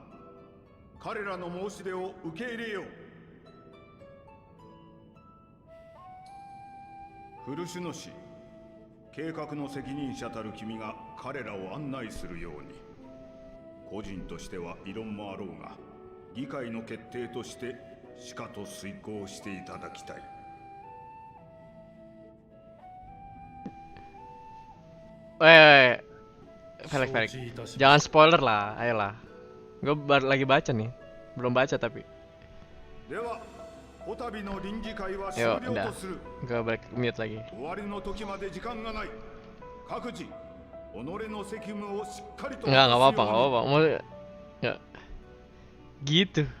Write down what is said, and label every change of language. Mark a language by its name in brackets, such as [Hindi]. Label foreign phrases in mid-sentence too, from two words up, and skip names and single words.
[Japanese] 彼らの申し出を受け入れよう。古主主、計画の責任者たる君が彼らを案内するように。個人としては異論もあろうが、議会の決定としてしかと遂行していただきたい。 [Indonesian] Felix. Jangan spoiler lah, ayolah. Gue lagi baca nih, belum baca tapi. [Japanese] では、こたびの臨時会は終 [Indonesian] Yo, [Japanese] 了 [Indonesian] udah. [Japanese] とする。 [Indonesian] Gue balik mute lagi. [Japanese] 終わりの時まで時間がない。各自、己の責務をしっかりと。 [Indonesian] Enggak apa-apa, enggak apa-apa. Mau enggak. Gitu.